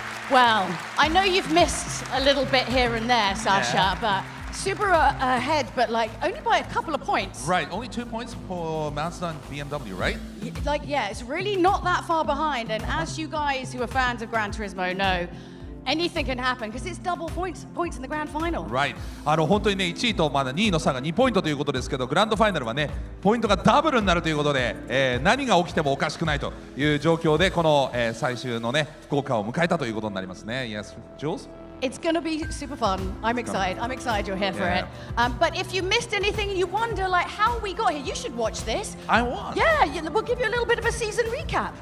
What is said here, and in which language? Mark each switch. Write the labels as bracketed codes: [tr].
[en] Well, I know you've missed a little bit here and there, Sasha, but Subaru ahead, but like only by a couple of points. Right, only 2 points for Mazda and BMW, right? Yeah, it's really not that far behind. And as you guys who are fans of Gran Turismo know, anything can happen because it's double points in the grand final. Right. [ja] 本当にね、1位とまだ2位の差が2ポイントということですけど、グランドファイナルはね、ポイントがダブルになるということで、何が起きてもおかしくないという状況で、この、最終のね、福岡を迎えたということになりますね。 [en] Yes, Jules? It's going to be super fun. I'm excited. I'm excited you're here for it. But if you missed anything and you wonder like how we got here, you should watch this. I want. Yeah, we'll give you a little bit of a season recap.